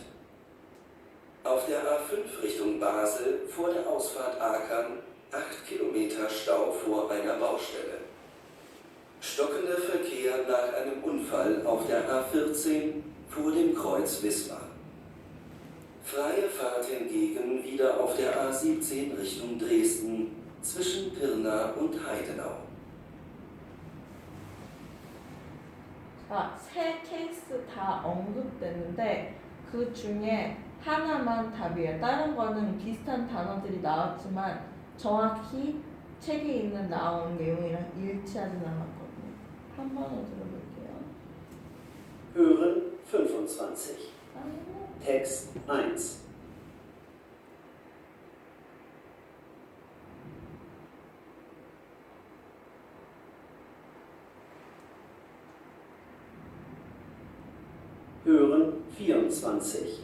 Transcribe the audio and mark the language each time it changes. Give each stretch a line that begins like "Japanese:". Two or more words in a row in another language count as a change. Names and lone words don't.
German: Auf der A5 Richtung Basel vor der Ausfahrt Aakern 8 Kilometer Stau vor einer Baustelle. Stockender Verkehr nach einem Unfall auf der A14 vor dem Kreuz Wismar. Freie Fahrt hingegen wieder auf der A17 Richtung Dresden zwischen Pirna und Heidenau.
Korean: 자, 세 케이스 다 언급됐는데 그 중에 하나만 답이에요. 다른 거는 비슷한 단어들이 나왔지만 정확히 책에 있는 나온 내용이랑 일치하진 않았거든요. 한 번 더 들어볼게요.
German: Hören 25.
Korean: 아이고.
German: Text 1. Hören 24.